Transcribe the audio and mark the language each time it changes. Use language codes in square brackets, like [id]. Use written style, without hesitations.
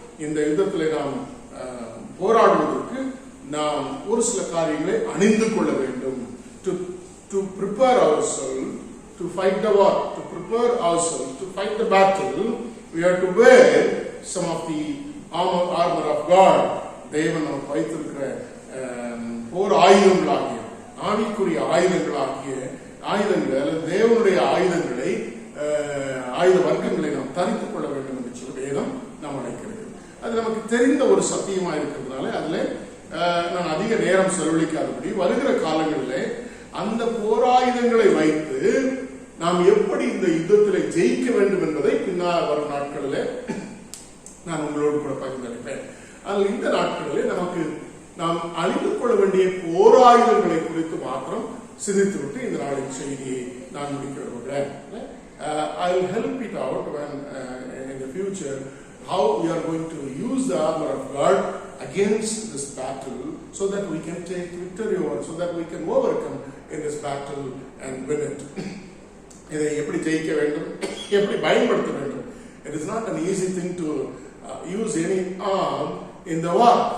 [ta] இந்த யுத்தத்திலே நாம் போராடுவதற்கு நாம் ஒரு சில காரியங்களை அணிந்து கொள்ள வேண்டும். [en] To prepare ourselves to fight the war, to prepare ourselves to fight the battle, we have to wear some of the armor of God. [ta] தேவன் நமக்கு வைத்திருக்கிற போர் ஆயுதங்களாகிய, ஆவிக்குரிய ஆயுதங்களாகிய ஆயுதங்கள், தேவனுடைய ஆயுதங்களை, ஆயுத வர்க்கங்களை நாம் தரித்துக் கொள்ள வேண்டும் என்று சொல்லி வேதம் நாம் அழைக்கிறது. அது நமக்கு தெரிந்த ஒரு சத்தியமா இருக்கிறதுனால அதுல நான் அதிக நேரம் செலவழிக்காதபடி வருகிற காலங்களில் அந்த போராயுதங்களை வைத்து நாம் எப்படி இந்த யுத்தத்தில் ஜெயிக்க வேண்டும் என்பதை பின்னால் வரும் நாட்களில் நான் உங்களோடு கூட பகிர்ந்தளிப்பேன். ஆனால் இந்த நாட்களில் நமக்கு நாம் அணிந்து கொள்ள வேண்டிய போராயுதங்களை குறித்து மாத்திரம் சிந்தித்துவிட்டு இந்த நாளின் செய்தியை நான் முடிக்க விரும்புகிறேன். [en] I will help it out when in the future how we are going to use the armor of God against this battle so that we can take victory over, so that we can overcome in this battle and win it. [ta] இதை எப்படி ஜெயிக்க வேண்டும், எப்படி பயன்படுத்த வேண்டும். [en] It is not an easy thing to use any arm in the war.